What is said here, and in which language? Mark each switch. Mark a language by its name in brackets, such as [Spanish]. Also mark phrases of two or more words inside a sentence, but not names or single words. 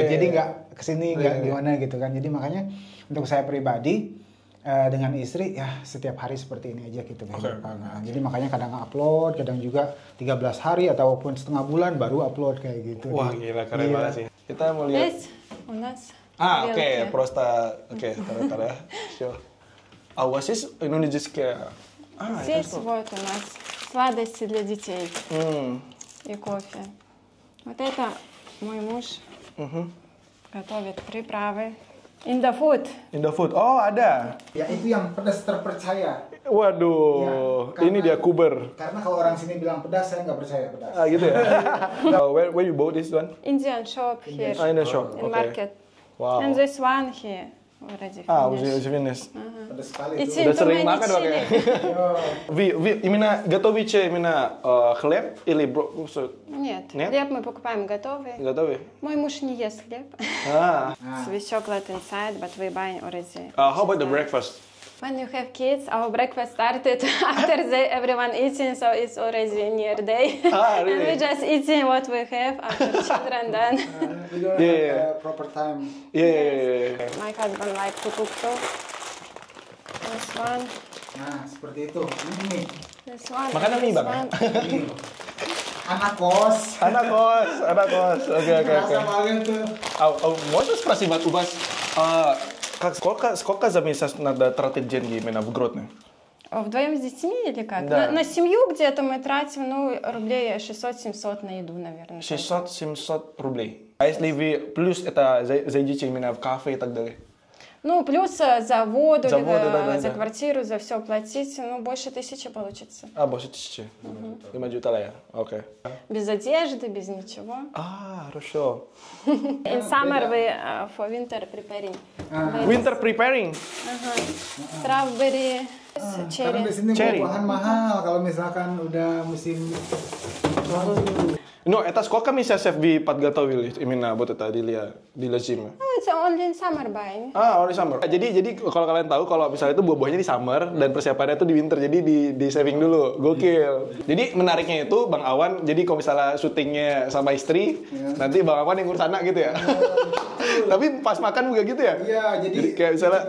[Indonesian] Jadi nggak kesini nggak gimana gitu kan. Jadi makanya untuk saya pribadi dengan istri ya setiap hari seperti ini aja gitu kehidupan. Nah, jadi makanya kadang upload, kadang juga 13 hari ataupun setengah bulan baru upload kayak gitu. Wah, gila keren banget sih. Kita mau lihat. [Russian] Здесь у нас [Indonesian] Oke, [Russian] тарелки. prosta. Oke, tada-tada. Sure. А у вас есть инонезийские? Здесь вот у нас сладости для детей Hmm. и кофе. Вот это мой муж готовит приправы. [Indonesian] Indofood. Indofood. Oh, ada. Ya itu yang pedas terpercaya. Waduh, Ya, ini dia kuber. Karena kalau orang sini bilang pedas, saya nggak percaya pedas. Ah, gitu ya. [English] Where you bought this one? Indian shop here Ah, in the shop. in Okay. market. Wow. And this one here already Ah, finished. [Russian] уже финиш. [Indonesian] Pedas sekali [English] It's [Indonesian] itu. Udah [English] too [Indonesian] sering [English] many [Indonesian] makan [English] chili. [Indonesian] pakai. [Russian] Вы именно готовите именно хлеб или Нет, Нет? хлеб мы покупаем готовый. готовы? Мой муж не ест хлеб. Ah. [English] So we chocolate inside, but we buy already. How about the breakfast? When you have kids, our breakfast started after everyone eating, so it's already near day. Ah, And we really? just eating what we have after children done. We don't Yeah. have proper time. Yeah. My husband like to cook too. This one, [Indonesian] Nah, seperti itu. Ini nih, [English] this one. [Indonesian] Makan [English] and [Indonesian] mie, [English] this [Indonesian] Bang, ya? [English] one. [Indonesian] ini. Anak kos. Anak kos. Oke. Kerasa banget tuh. [Russian] Можешь спросить у вас, сколько за месяц надо тратить деньги именно в Гродно? Вдвоем с детьми или как? Да. На семью где-то мы тратим, ну, рублей 600-700 на еду, наверное. 600-700 рублей. А если вы плюс это зайдите именно в кафе и так далее? Ну, плюс за воду, За или воду, да, за да. квартиру, за все платить, ну, больше 1000 получится. А, больше 1000. [Indonesian] 5 juta lah ya? Oke. [Russian] Без одежды, без ничего. Ah, хорошо. [English] In summer we for winter preparing. Winter preparing. Strawberry, [Indonesian] Karena [English] cherry. [Indonesian] di sini [English] Cherry. [Indonesian] buah-buahan mahal kalau misalkan udah musim. [Russian] No, это сколько месяцев вы подготовили именно вот это для зимы? [English] Oh, it's only in summer buying. Ah, only summer. [Indonesian] Jadi kalau kalian tahu kalau misalnya itu buah-buahnya di summer dan persiapannya itu di winter, jadi di saving dulu. Gokil. Jadi menariknya itu Bang Awan, jadi kalau misalnya syutingnya sama istri, nanti Bang Awan yang ngurus anak gitu ya. Tapi pas makan juga gitu ya? Iya, jadi kayak misalnya